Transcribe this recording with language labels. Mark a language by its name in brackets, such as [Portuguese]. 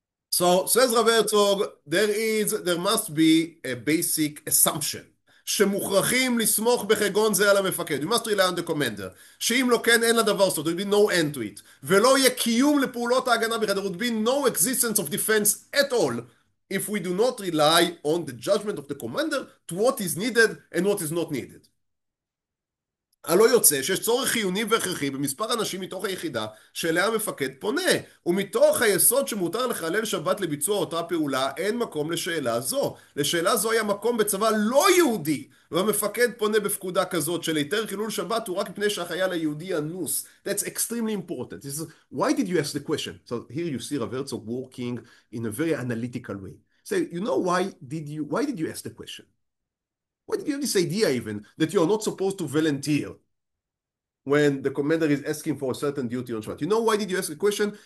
[English] So, says Rav Herzog, there must be a basic assumption. [Hebrew] שמוכרחים לסמוך בחגון זה על המפקד. [English] You must rely on the commander. [Hebrew] שאם לא כן, אין לדבר סוד. [English] There will be no end to it. [Hebrew] ולא יהיה קיום לפעולות ההגנה בכלל. [English] There would be no existence of defense at all if we do not rely on the judgment of the commander to what is needed and what is not needed. [Hebrew] הלא יוצא שיש צורך חיוני והכרחי במספר אנשים מתוך היחידה שאליה המפקד פונה, ומתוך היסוד שמותר לחלל שבת לביצוע אותה פעולה אין מקום לשאלה זו. לשאלה זו היה מקום בצבא לא יהודי, והמפקד פונה בפקודה כזאת של היתר חילול שבת הוא רק מפני שהחייל היהודי אנוס. [English] That's extremely important. This is, why did you ask the question? So here you see Rav Herzog working in a very analytical way. Say, you know why did you ask the question? Why did you have this idea even that you are not supposed to volunteer when the commander is asking for a certain duty on Shabbat? You know why did you ask the question?